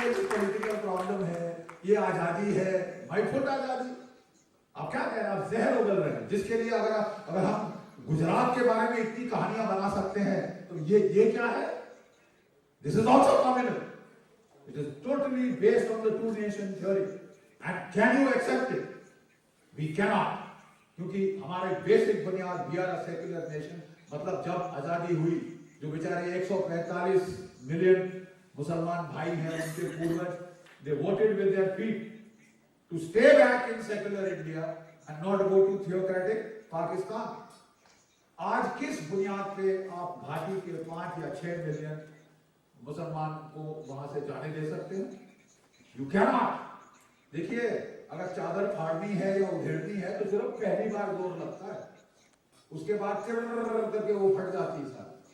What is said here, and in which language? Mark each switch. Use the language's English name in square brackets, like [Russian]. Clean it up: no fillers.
[Hindi] Political problem है, ये आजादी है, [English] my foot [Hindi] आजादी। आप क्या कह रहे हैं? आप जहर उगल रहे हैं, जिसके लिए अगर हम गुजरात के बारे में इतनी कहानियां बना सकते हैं, तो ये क्या है? [English] This is also communal. It is totally based on the two nation theory. And can you accept it? We cannot. [Hindi] क्योंकि हमारे बेसिक बुनियाद, [English] we are a secular nation, [Hindi] मतलब जब आजादी हुई, जो बेचारे 145 मिलियन मुसलमान भाई हैं, उनके पूर्वज, [English] they voted with their feet to stay back in secular India and not go to theocratic Pakistan. [Hindi] आज किस बुनियाद पे आप घाटी के 5 या 6 मिलियन मुसलमान को वहां से जाने दे सकते हैं? [English] You cannot. [Hindi] देखिए, अगर चादर फाड़नी है या उधेड़नी है तो सिर्फ पहली बार जोर लगता है, उसके बाद करके वो फट जाती है।